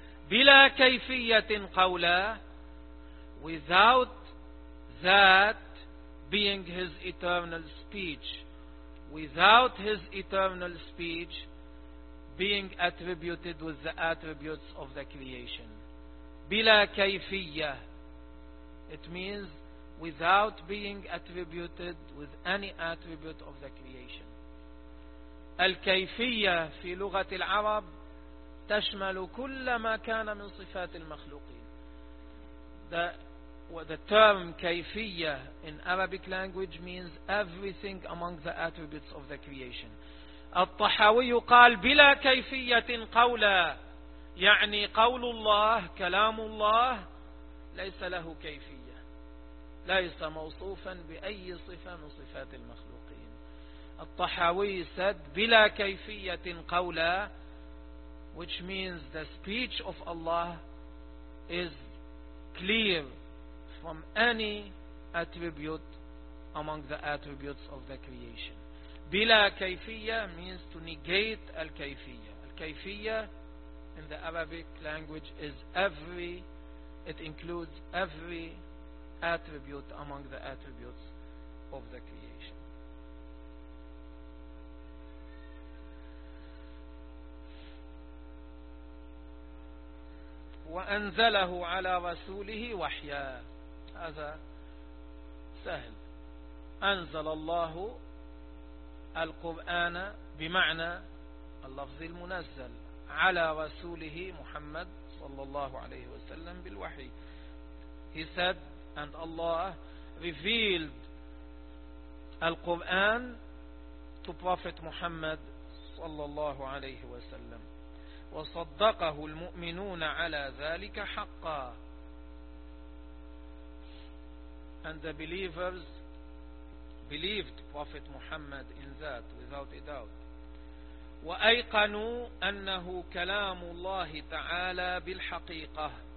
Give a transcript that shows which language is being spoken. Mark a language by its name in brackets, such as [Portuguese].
[Arabic] بلا كيفية قولا, [English] without that being His eternal speech, without His eternal speech being attributed with the attributes of the creation. [Arabic] بلا كيفية, [English] it means without being attributed with any attribute of the creation. [Arabic] الكيفية في لغة العرب تشمل كل ما كان من صفات المخلوقين. [English] The term كيفية in Arabic language means everything among the attributes of the creation. [Arabic] الطحاوي قال بلا كيفية قولا, يعني قول الله, كلام الله ليس له كيفية, ليس موصوفا بأي صفة من صفات المخلوقين. [English] الطحاوي said [Arabic] بلا كيفية قولا, [English] which means the speech of Allah is clear from any attribute among the attributes of the creation. [Arabic] بلا كيفية [English] means to negate الكيفية. الكيفية in the Arabic language is every, it includes every attribute among the attributes of the creation. [Arabic] وأنزله على رسوله وحيا, هذا سهل. أنزل الله القرآن بمعنى اللفظ المنزل على رسوله محمد صلى الله عليه وسلم بالوحي. [English] He said and Allah revealed القرآن to Prophet Muhammad صلى الله عليه وسلم. [Arabic] وصدقه المؤمنون على ذلك حقا. [English] And the believers believed Prophet Muhammad in that without a doubt. [Arabic] وأيقنوا أنه كلام الله تعالى بالحقيقة.